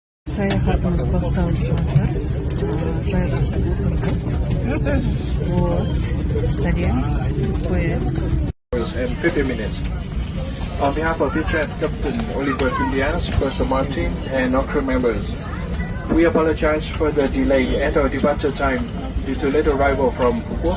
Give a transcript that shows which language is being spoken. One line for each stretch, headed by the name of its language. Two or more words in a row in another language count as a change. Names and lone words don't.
Kazakh: Саяхатымыз басталып жатыр. Жайғасып отырдық. Вот. Сәлем. Қояйық.
English: And 50 minutes. On behalf of teacher and Captain Oliver Indians, Professor Martin, and all crew members, we apologize for the delay at our departure time due to late arrival from Phuket.